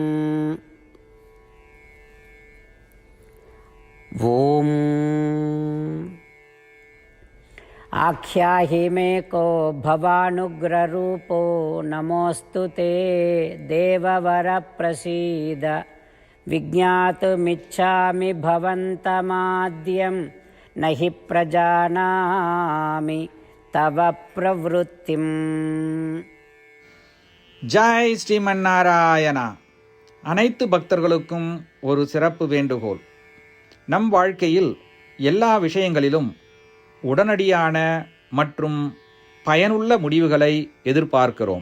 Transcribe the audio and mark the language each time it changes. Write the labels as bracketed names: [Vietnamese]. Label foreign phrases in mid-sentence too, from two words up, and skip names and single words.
[Sanskrit] ॐ आख्याहि मे को भवानुग्ररूपो नमोऽस्तु ते देववरप्रसीद विज्ञातुमिच्छामि भवन्तमाद्यं न हि प्रजानामि तव प्रवृत्तिम्. [Tamil] ஜாய் ஸ்ரீமன் நாராயணா. அனைத்து பக்தர்களுக்கும் ஒரு சிறப்பு வேண்டுகோள். நம் வாழ்க்கையில் எல்லா விஷயங்களிலும் உடனடியான மற்றும் பயனுள்ள முடிவுகளை எதிர்பார்க்கிறோம்.